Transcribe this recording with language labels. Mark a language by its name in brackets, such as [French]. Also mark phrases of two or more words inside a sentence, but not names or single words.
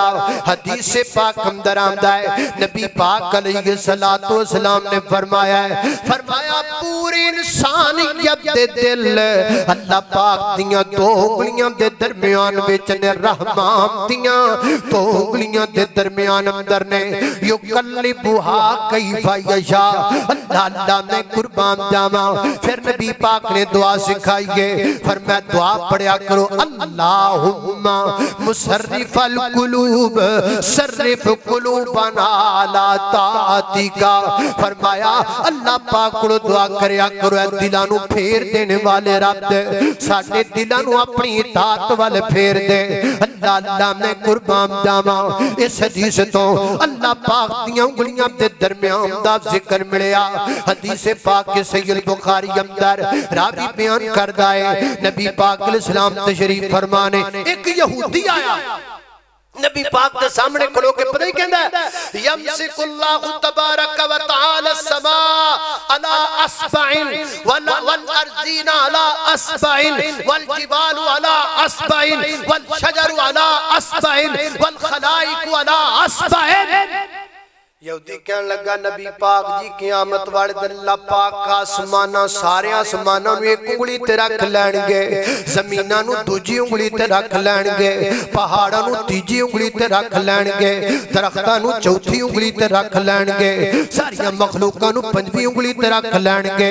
[Punjabi] حدیث پاک اندر آندا ہے، نبی پاک [Arabic] عليه الصلاة والسلام [Punjabi] نے فرمایا ہے، فرمایا پوری انسانیت دے دل اللہ پاک دیاں دو انگلیاں دے درمیان وچ نے، رحمان دیاں دو انگلیاں دے درمیان اندر نے, [Arabic] يقلبها كيف يشاء. [Punjabi] اللہ اللہ میں قربان جاوا۔ فیر نبی پاک نے دعا سکھائی ہے، فرمایا دعا پڑھیا کرو, [Arabic] اللهم مصرف القلوب صرف قلوبنا على طاعتك. [Punjabi] فرمایا اللہ پاک کو دعا کریا کرو، دلاں نوں پھیر دینے والے رب ساڈے دلاں نوں اپنی اطاعت وال پھیر دے. اللہ اللہ میں قربان جاوا۔ اس حدیث تو اللہ پاک دی انگلیاں دے درمیان دا ذکر ملیا. حدیث پاک کے صحیح بخاری اندر راوی بیان کردا ہے، نبی پاک علیہ السلام تشریف فرمانے ایک یہودی آیا نبی پاک کے سامنے کھڑو کے پتا ہی کہندا ہے, [Arabic] يمسك الله تبارك وتعالى السماء على إصبع والأرضين على إصبع والجبال على إصبع والشجر على إصبع والخلائق على إصبع. [Punjabi] یہودی کہن لگا نبی پاک جی قیامت والے دن اللہ پاک آسماناں سارے آسماناں نوں ایک انگلی تے رکھ لینگے، زمیناں نوں دوجی انگلی تے رکھ لینگے، پہاڑاں نوں تیجی انگلی تے رکھ لینگے، درختاں نوں چوتھی انگلی تے رکھ لینگے، ساریاں مخلوقاں نوں پنجویں انگلی تے رکھ لینگے.